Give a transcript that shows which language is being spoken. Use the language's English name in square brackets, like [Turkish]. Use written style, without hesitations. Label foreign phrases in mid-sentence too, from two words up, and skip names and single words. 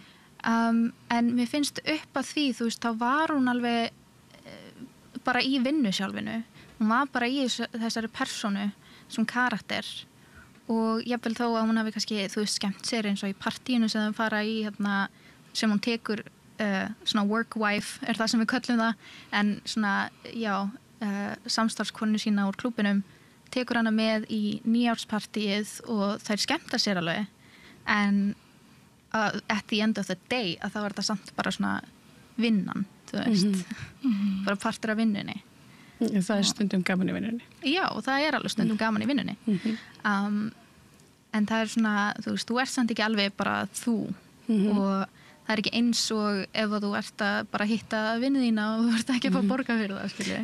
[Icelandic] En mér finnst upp að því, þú veist, þá var hún alveg bara í vinnu sjálfinu. Hún var bara í þessari persónu sem karakter og jafnvel þó að hún hafi kannski, þú veist, skemmt sér eins og í partíinu sem þau fara í hérna, sem hún tekur svona [English] work wife, [Icelandic] það sem við köllum það, en svona, já, samstarfskonu sína úr klúbinum tekur hana með í nýjárspartíið og þær skemmta sér alveg, en [English] at the end of the day [Icelandic] að það var þetta samt bara svona vinnan, þú veist, bara partur af vinnunni. Það stundum gaman í vinnunni. Já, og það alveg stundum gaman í vinnunni. En það svona, þú veist, þú samt ekki alveg bara þú og það ekki eins og ef þú ert að bara hitta vinnu þína og þú ert ekki að fá borga fyrir það, skilji.